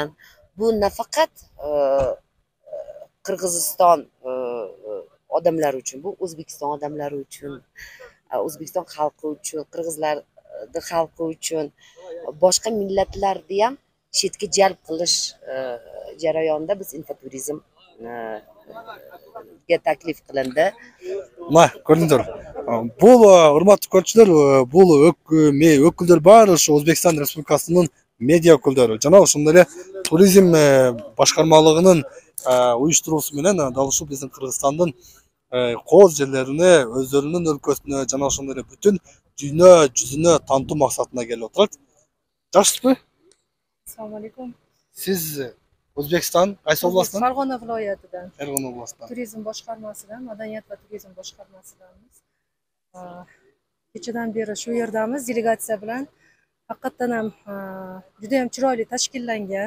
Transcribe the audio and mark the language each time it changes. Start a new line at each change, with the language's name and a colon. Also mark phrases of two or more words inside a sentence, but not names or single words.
Uzbek: Bu nafaqat Qirg'iziston odamlari uchun, bu O'zbekiston odamlari uchun, O'zbekiston xalqi uchun, qirg'izlarning xalqi uchun, boshqa millatlarni ham chetga jalb qilish jarayonida biz infoturizm taklif qilindi. Ma, ko'rdingizlar. Bu hurmatli ko'ruvchilar, bu
Kyrgyz: өкүлдөр баары ошо O'zbekiston Respublikasынын медиа өкүлдөрү. Жана ошондой эле туризм башкармалыгынын уюштуруусу менен дал ушул биздин Кыргызстандын кооз жерлерине, өздөрүнүн өлкөсүнө жана ошондой эле бүтүн дүйнө жүзүнө таанытуу максатында келип отурат. Жакшысызбы?
Uzbek: Assalomu alaykum. Siz O'zbekiston qaysi oblastdan? Farg'ona viloyatidan. Farg'ona oblastdan. Turizm boshqarmasidan, madaniyat va turizm boshqarmasidanmiz. Kechadan beri shu yerdamiz delegatsiya bilan. Haqiqatan ham juda ham chiroyli tashkillangan.